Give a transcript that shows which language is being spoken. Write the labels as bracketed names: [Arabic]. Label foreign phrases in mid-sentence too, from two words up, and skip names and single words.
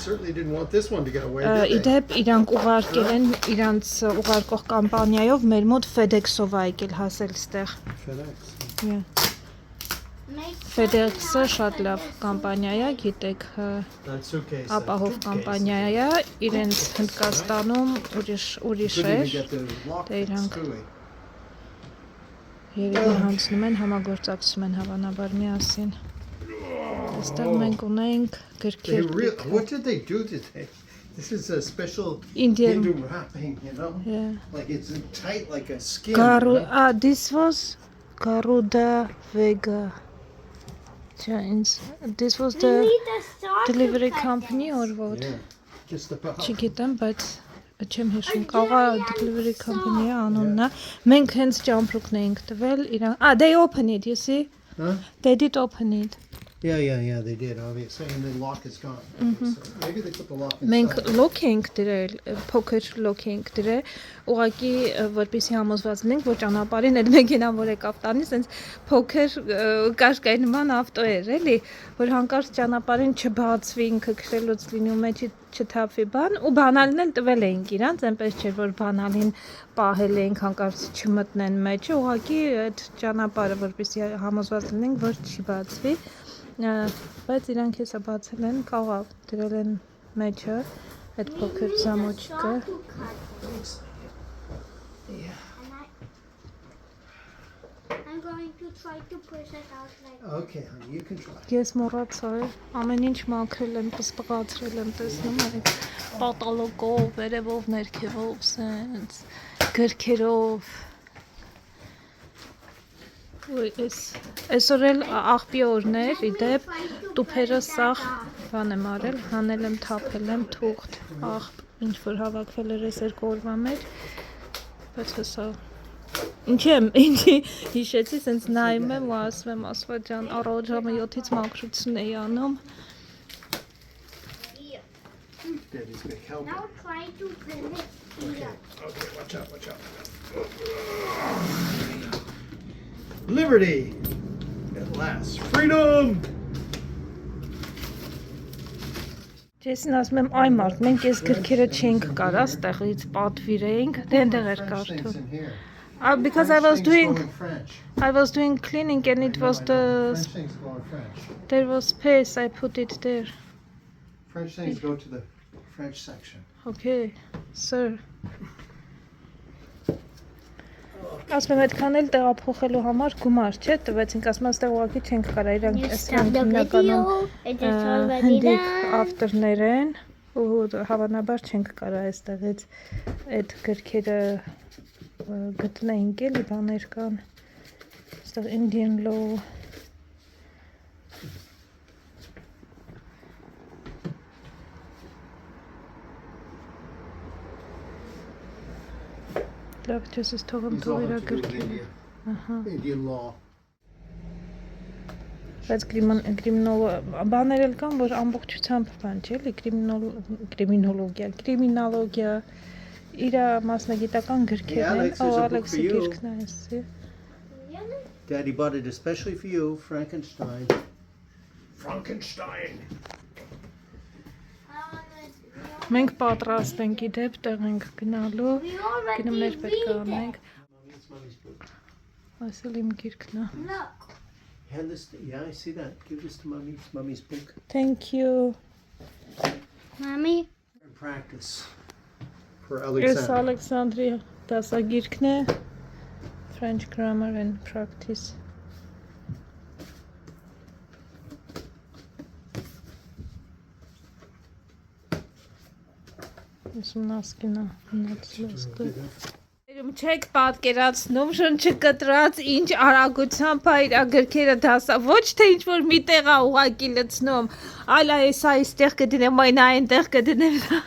[English] Certainly didn't want this one to get away. did they? [Armenian] Իդեպ իրանք ուղարկել են իրանց ուղարկող կամպանիայով մեր մոտ FedEx-ով ա եկել հասել ստեղ։ [English] FedEx. Yeah. [Armenian] FedEx-ը շատ լավ կամպանիա է, գիտեք, [English] That's okay. [Armenian] ապահով կամպանիա է, իրենց Հնդկաստանում ուրիշ [English] Couldn't even [Armenian] էր, [English] get the lock They don't- fixed, do we? [Armenian] երևի հանձնում են, համագործակցում են հավանաբար միասին։ Այստեղ մենք ունենք [English] They [Armenian] գրքեր, [English] what did they do today? This is a special Indian, Hindu wrapping, you know? yeah. Like it's tight like a skin. This was Garuda Vega. This was We the need a saw to delivery cut company this. or what? Yeah. Just about. [Armenian] Չգիտեմ, բայց չեմ հիշում, կարող է [English] delivery company- [Armenian] ը անունն է։ Մենք հենց ճամպրուկն էինք տվել իրան։ [English] They open it, you see? Huh? They did open it. Yeah, they did, obviously. And the lock is gone. So maybe they put the lock [Armenian] Մենք [English] inside. [Armenian] lock էինք դրել, փոքր lock էինք դրել, ուղղակի որպեսզի համոզված լինենք, որ ճանապարհին այդ մեքենան որ եկավ տանի, սենց փոքր կաշկայի նման ավտո էր, էլի, որ հանկարծ ճանապարհին չբացվի, ինքը քրելուց լինի ու մեջի չթափվի բան, ու բանալին էլ տվել էինք իրանց, այնպես չէր, որ բանալին պահել էինք հանկարծ չմտնեն մեջը, ուղղակի այդ ճանապարհը որպեսզի համոզված լինենք, որ չի բացվի, բայց իրանք հեսա բացել են, կարող դրել են մեջը այդ փոքր զամոճկը։ [English] Saw to cut this. Yeah. I'm going to try to push it out like Okay, honey, you can try. [Armenian] Ես մոռացա, ամեն ինչ մաքրել եմ, պսպղացրել եմ, տեսնում եք, պատալոգով, վերևով, ներքևով, սենց, գրքերով։ Ոյ, այսօր էլ աղբի օրն էր, իդեպ, տուփերը սաղ բան եմ արել, հանել եմ, թափել եմ, թուղթ, աղբ, ինչ որ հավաքվել էր այս երկու օրվա մեջ, բայց հսա, ինչի հիշեցի, սենց նայում եմ ու ասում եմ, ասվա ջան, առավոտ ժամը 7-ից մաքրություն էի անում, [English] here. Daddy's big help. Now try to pin it here. Okay, watch out, watch out. Liberty! At last. Freedom! [Armenian] Ջեսին ասում եմ, այ մարդ, մենք այս գրքերը չենք կարա, ստեղից պատվիրեինք, դե ընդեղ էր [English] French things [Armenian] կարդում։ [English] in here. Because I was French things doing, go in French. I was doing cleaning and it was French things go in French. there was space, I put it there. French things go to the French section. Okay, sir. [Armenian] Ասում եմ, այդքան էլ տեղափոխելու համար գումար չէ, տվեցինք, ասում եմ, ստեղ ուղղակի չենք կարա, իրանք [English] You [Armenian] այս [English] stop the [Armenian] հիմնականում [English] video. It is already [Armenian] հնդիկ [English] done. [Armenian] ավտորներ են ու հավանաբար չենք կարա այստեղից այդ գրքերը գտնենք էլի բաներ կան այստեղ [English] Indian law [Armenian] լավ չես ես թողում [English] These all [Armenian] թող իրա [English] have to do with [Armenian] գրքերը [English] India. [Armenian] ահա [English] Indian law. [Armenian] բայց բաներ էլ կան, որ ամբողջությամբ բան չէ, էլի կրիմինոլոգիա, իր մասնագիտական [English] Yeah, [Armenian] գրքերն են, [English] Alex, there's a book [Armenian] Ալեքսի [English] for you. [Armenian] գիրքն է էսի։ [English] Really? Daddy bought it especially for you, Frankenstein. Frankenstein! [Armenian] Մենք պատրաստ ենք իդեպ տեղ ենք գնալու, [English] We already [Armenian] գնումներ պետք է [English] read it. [Armenian] անենք, [English] Mommy's book. [Armenian] այս էլ իմ գիրքն է։ [English] Look. Hand this, yeah, I see that. Give this to mommy. It's mommy's book. Thank you։ Mommy. And practice for [Armenian] Ես [English] Alexander. [Armenian] Ալեքսանդրի դասագիրքն է [English] French grammar and practice։ [Armenian] Ուսումնասկինա հնացլոստը։ Չեք պատկերացնում շնչը կտրած ինչ արագությամբ է իր գրքերը դասա ոչ թե ինչ որ մի տեղ է ուղակի լցնում այլ այսա այստեղ կդնեմ այն այնտեղ կդնեմ